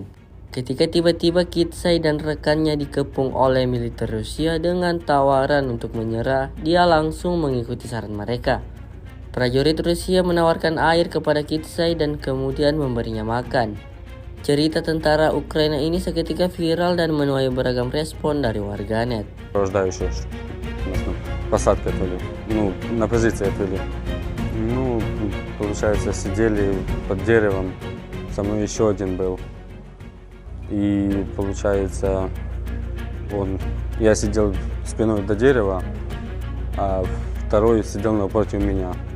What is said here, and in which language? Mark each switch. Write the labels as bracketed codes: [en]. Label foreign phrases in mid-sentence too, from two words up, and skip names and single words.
[id] Ketika tiba-tiba Kitsay dan rekannya dikepung oleh militer Rusia dengan tawaran untuk menyerah, dia langsung mengikuti saran mereka. Prajurit Rusia menawarkan air kepada Kitsay dan kemudian memberinya makan. Cerita tentara Ukraina ini seketika viral dan menuai beragam respon dari warganet. [ru] Рождающие посадки отвели, ну, на позиции отвели. Ну, получается, сидели под деревом, со мной еще один был. И, получается, я сидел спиной до дерева, а второй сидел напротив меня.